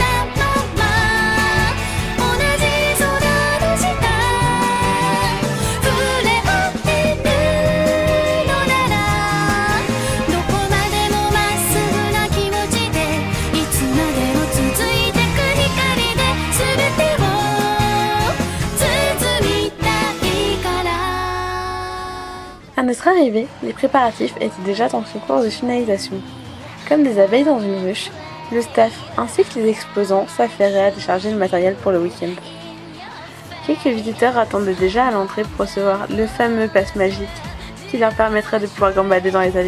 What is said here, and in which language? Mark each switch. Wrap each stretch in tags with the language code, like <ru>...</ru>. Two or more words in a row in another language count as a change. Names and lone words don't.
<ja>なまま同じ空の下触れ合ってるのならどこまでもまっすぐな気持ちでいつまでも続いてく光で全てを包みたいから</ja> <fr>À notre arrivée, les préparatifs étaient déjà dans son cours de finalisation. Comme des abeilles dans une ruche, le staff ainsi que les exposants s'affairaient à décharger le matériel pour le week-end. Quelques visiteurs attendaient déjà à l'entrée pour recevoir le fameux pass magique qui leur permettrait de pouvoir gambader dans les allées.</fr>